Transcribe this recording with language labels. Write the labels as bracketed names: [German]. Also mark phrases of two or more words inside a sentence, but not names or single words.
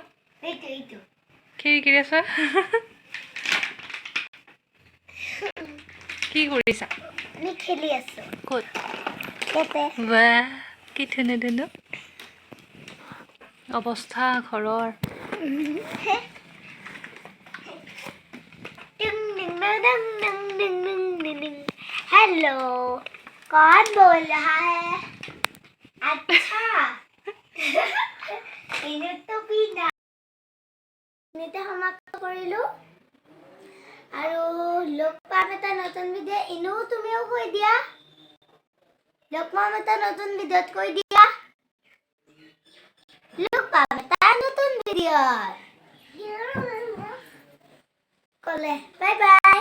[Assamese] এইটো খিৰিকিৰি আছা কি কৰিছা আমি খেলি আছো ক'ত ইয়াতে বাহ কি ধুনীয়া ধুনীয়া অৱস্থা ঘৰৰ [Hindi] हेलो कौन बोल रहा है अच्छा इन्हें तो बिना [Assamese] নিতে সমাপ্ত কৰিলো আৰু লগ পাম এটা নতুন ভিডিঅ ইনো তুমিও কৈ দিয়া লগ পাম এটা নতুন ভিডিঅ'ত কৈ দিয়া লগ পাম এটা নতুন ভিডিঅ'ত ক'লে বাই বাই